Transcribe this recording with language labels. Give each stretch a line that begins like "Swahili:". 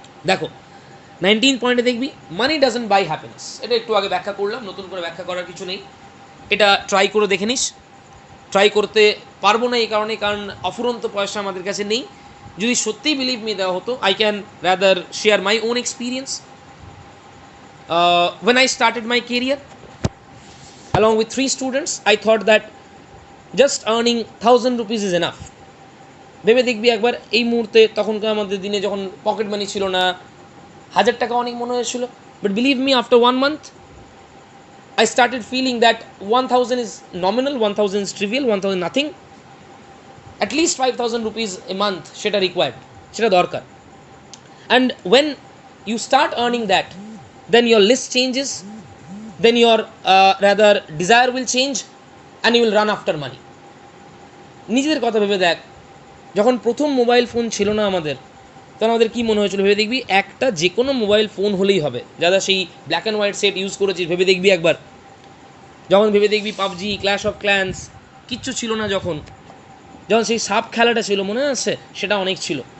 Bangla: দেখো 19 পয়েন্টে দেখবি,
English: Money doesn't buy happiness.
Bangla: এটা একটু আগে ব্যাখ্যা করলাম, নতুন করে ব্যাখ্যা করার কিছু নেই, এটা ট্রাই করে দেখে নিস। ট্রাই করতে পারবো না এই কারণে, কারণ অফুরন্ত পয়সা আমাদের কাছে নেই। যদি সত্যিই বিলিভ মি দেওয়া হতো,
English: I can rather share my own experience. when I started my career along with 3 students, I thought that just earning 1000 rupees is enough.
Bangla: ভেবে দেখবি একবার, এই মুহূর্তে তখনকার আমাদের দিনে যখন পকেট মানি ছিল না, 1000 টাকা অনেক মনে হয়েছিল, but
English: Believe me, after 1 month I started feeling that 1000 is nominal, 1000 is trivial, 1000 nothing. At least 5000 rupees a month
Bangla: সেটা রিকোয়ার্ড, সেটা দরকার।
English: And when you start earning that, then your list changes, then your rather desire will change, and you will run after money.
Bangla: নিজেদের কথা ভেবে দেখ, যখন প্রথম mobile phone ছিল না আমাদের, তখন আমাদের কী মনে হয়েছিল? ভেবে দেখবি একটা যে কোনো মোবাইল ফোন হলেই হবে। যারা সেই black and white set use করেছিস ভেবে দেখবি একবার, যখন ভেবে দেখবি পাবজি, ক্ল্যাশ অফ ক্ল্যান্স কিচ্ছু ছিল না, যখন সেই সাপ খেলাটা ছিল মনে আছে, সেটা অনেক ছিল।